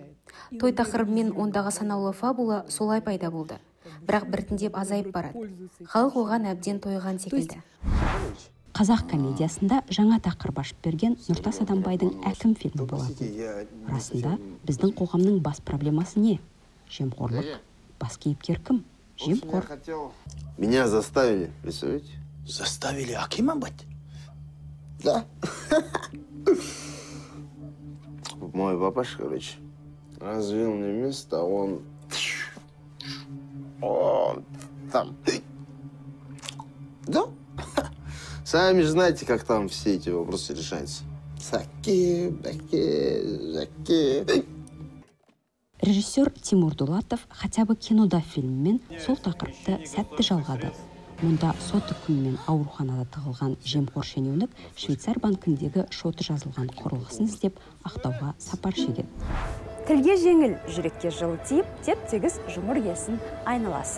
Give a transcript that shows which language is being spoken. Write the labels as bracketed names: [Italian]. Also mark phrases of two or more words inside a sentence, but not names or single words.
[Kazakh] Той тақырыбымен ондағы санаулы фабула солай пайда болды, бірақ біртіндеп азайып барады. Халық оған әбден тойған секілді. Қазақ комедиясында жаңа тақырып ашып берген Нұртас Адамбайдың Әкім фильмі болатын. Расында біздің қоғамның бас проблемасы не? Жемқорлық. Бас кейіпкер кім? Жемқор. [Russian] Меня заставили, представляете? Заставили Акимом быть? Да. Мой папаша, короче, развил мне место, он там. Да? Сами же знаете, как там все эти вопросы решаются. Заки. [Kazakh] Режиссер Тимур Дулатов хотя бы кинода фильммен сол тақырыпты сәтті жалғады. Мұнда сот үкімімен ауруханада тығылған жемқор шенеунік Швейцар банкіндегі шоты жазылған құрылғысын іздеп ақтауға сапар шегеді. Тілге жеңіл, жүрекке жылы тиіп, теп-тегіс жұмыр есін айналасы.